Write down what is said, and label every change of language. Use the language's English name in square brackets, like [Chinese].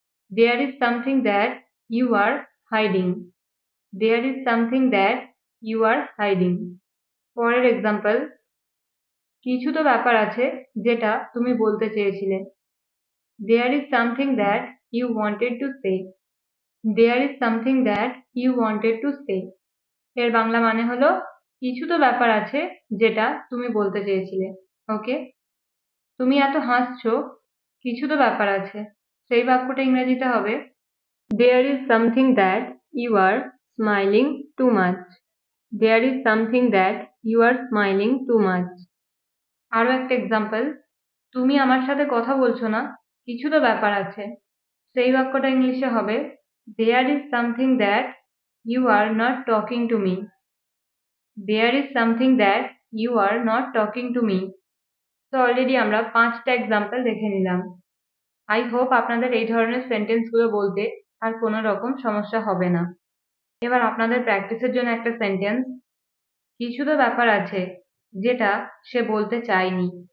[English] There is something that you are hiding. There is something that you are hiding. [Bangla] পরের example, কিছু তো ব্যাপার আছে যেটা তুমি বলতে চেয়েছিলে। [English] There is something that you wanted to say. There is something that you wanted to say. [Bangla] এর বাংলা মানে হলো কিছু তো ব্যাপার আছে যেটা তুমি বলতে চেয়েছিলে। ওকে, তুমি এত হাসছো, কিছু তো ব্যাপার আছে। সেই বাক্যটা ইংরেজিতে হবে [English] There is something that you are smiling too much. There is something that you are smiling too much. [Bangla] আরো একটা এক্সাম্পল, তুমি আমার সাথে কথা বলছো না, কিছু তো ব্যাপার আছে। সেই বাক্যটা ইংলিশে হবে [English] There is something that you are not talking to me. There is something that you are not talking to me. [Bangla] তো অলরেডি আমরা 5টা এক্সাম্পল দেখে নিলাম। [English] I hope [Bangla] আপনাদের এই ধরনের সেন্টেন্সগুলো বলতে আর কোনো রকম সমস্যা হবে না। এবার আপনাদের প্র্যাকটিসের জন্য একটা সেন্টেন্স, কিছু তো ব্যাপার আছে যেটা সে বলতে চায়নি।